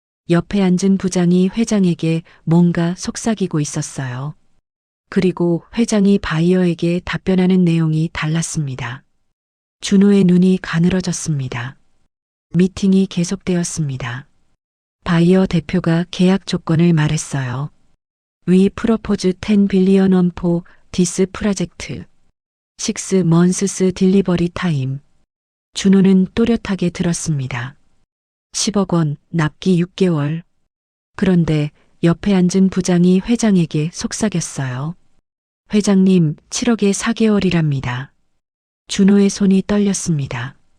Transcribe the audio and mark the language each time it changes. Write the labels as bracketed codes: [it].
[ko] 옆에 앉은 부장이 회장에게 뭔가 속삭이고 있었어요. 그리고 회장이 바이어에게 답변하는 내용이 달랐습니다. 준호의 눈이 가늘어졌습니다. 미팅이 계속되었습니다. 바이어 대표가 계약 조건을 말했어요. [en] We propose 10 billion won for this project. 6 months delivery time. [ko] 준호는 또렷하게 들었습니다. 10억 원, 납기 6개월. 그런데 옆에 앉은 부장이 회장에게 속삭였어요. 회장님, 7억에 4개월이랍니다. 준호의 손이 떨렸습니다.